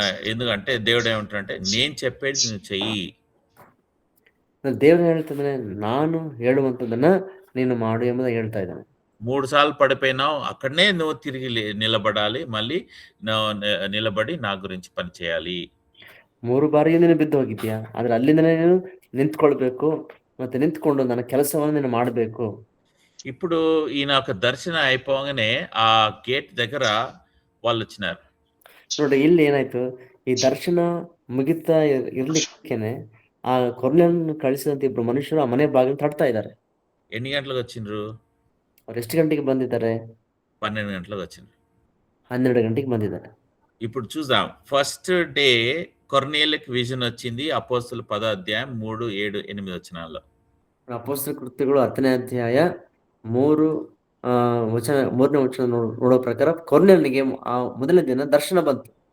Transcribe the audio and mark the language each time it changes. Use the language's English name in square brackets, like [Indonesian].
[Telugu] ఎందుకంటే దేవుడు ఏమంటాడంటే, నేను చెప్పేది నువ్వు చెయ్యి. [Kannada] ದೇವರು ಹೇಳ್ತಾನೆ, ನಾನು ಹೇಳುವಂಥದ್ದನ್ನ ನೀನು ಮಾಡು ಎಂಬುದಾಗಿ ಹೇಳ್ತಾ ಇದ್ದಾನೆ. [Telugu] 3 సార్లు పడిపోయినావు, అక్కడనే నువ్వు తిరిగి నిలబడాలి, మళ్ళీ నిలబడి నా గురించి పని చేయాలి. [Kannada] 3 ಬಾರಿ ನೀನು ಬಿದ್ದು ಹೋಗಿದ್ಯಾ, ಆದ್ರೆ ಅಲ್ಲಿಂದನೇ ನೀನು ನಿಂತ್ಕೊಳ್ಬೇಕು, ಮತ್ತೆ ನಿಂತ್ಕೊಂಡು ನನ್ನ ಕೆಲಸವನ್ನು ನೀನು ಮಾಡಬೇಕು. [Telugu] ఇప్పుడు ఈయన ఒక దర్శనం అయిపోగానే ఆ గేట్ దగ్గర వాళ్ళు వచ్చినారు. [Kannada] ನೋಡಿ, ಇಲ್ಲಿ ಏನಾಯ್ತು, ಈ ದರ್ಶನ ಮುಗಿತಾ ಇರ್ಲಿಕ್ಕೇನೆ ಆ ಕೊರ್ನೆಲನ್ನು ಕಳಿಸಿದಂತ ಇಬ್ರು ಮನುಷ್ಯರು ಆ ಮನೆ ಬಾಗಿಲು ತಡ್ತಾ ಇದ್ದಾರೆ. [Telugu] ఎన్ని గంటలకు వచ్చిండ్రు? [Kannada] ಅವ್ರು ಎಷ್ಟು ಗಂಟೆಗೆ ಬಂದಿದ್ದಾರೆ? [Telugu] 12 గంటలకు వచ్చిండ్రు. [Kannada] 12 ಗಂಟೆಗೆ ಬಂದಿದ್ದಾರೆ. [Telugu] ఇప్పుడు చూద్దాం. ఫస్ట్ డే కొర్నేలికి విజన్ వచ్చింది, అపోస్తలుల 10వ అధ్యాయం 3, 7, 8 వచనాల్లో. [Kannada] ಅಪೊಸ್ತಲ ಕೃತ್ಯಗಳು 10ನೇ ಅಧ್ಯಾಯ 3ನೇ ವಚನ ನೋಡೋ ಪ್ರಕಾರ ಕೊರ್ನೆಲನಿಗೆ ಆ ಮೊದಲನೇ ದಿನ ದರ್ಶನ ಬಂತು.